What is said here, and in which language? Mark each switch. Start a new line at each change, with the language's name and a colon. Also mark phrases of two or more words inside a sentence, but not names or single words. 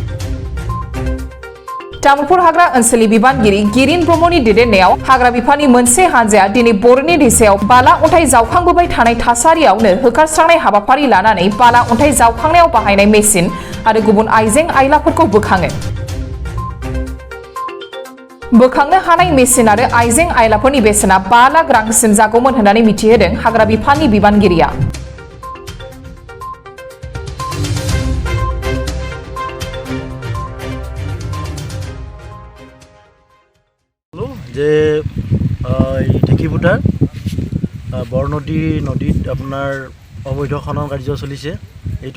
Bodo: तामुलपुर हाग्रा ओनसोलनि बिबानगिरि गिरिन ब्रह्मनि दैदेननायाव हाग्रा बिफाननि मोनसे हानजाया दिनै बर'नि दैसायाव बाला अन्थाइ जावखांबोबाय थानाय थासारियावनो होखारस्रांनाय हाबाफारि लानानै बाला अन्थाइ जावखांनायाव बाहायनाय मेसिन आरो गुबुन आइजें आइलाफोरखौ बोखाङो बोखांनो हानाय मेसिन आरो आइजें आइलाफोरनि बेसेना 5 लाख रांसिम जागौमोन होननानै मिथिहोदों हाग्रा बिफाननि बिबानगिरिया
Assamese: যে ঢেকিপুটাৰ বৰনদী নদীত আপোনাৰ অবৈধ খনন কাৰ্য চলিছে এইটো